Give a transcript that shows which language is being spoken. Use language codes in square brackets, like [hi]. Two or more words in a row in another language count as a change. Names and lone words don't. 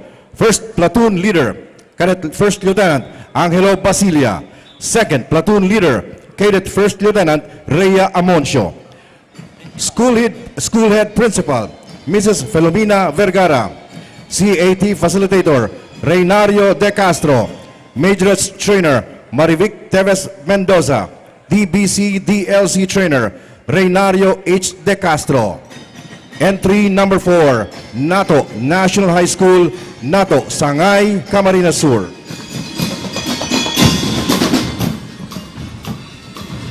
[en] First Platoon Leader, Cadet First Lieutenant Angelo Basilia. Second Platoon Leader, Cadet First Lieutenant Rhea Amoncio. School Head Principal, Mrs. Filomena Vergara. CAT Facilitator, Reynario De Castro. Majorettes Trainer, Marivic Teves Mendoza. DBC DLC Trainer, Reynario H. De Castro. Entry number 4, NATO National High School, NATO Sangay, Camarines Sur.